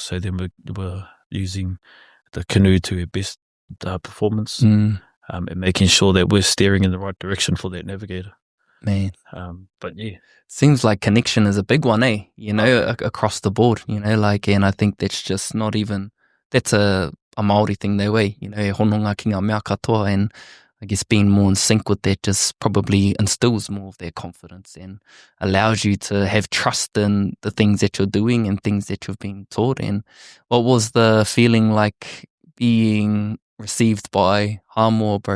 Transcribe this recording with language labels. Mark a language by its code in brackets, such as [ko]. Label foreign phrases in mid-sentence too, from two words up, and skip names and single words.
[en] So then we're using the canoe to its best performance, and making sure that we're steering in the right direction for that navigator. Man. But yeah. Seems like connection is a big one, across the board, like, and I think that's just not even, that's a Māori thing their way, [mi] hononga ki ngā mea katoa, [en] and I guess being more in sync with that just probably instills more of their confidence and allows you to have trust in the things that you're doing and things that you've been taught. And what was the feeling like being received by Samoa, bro?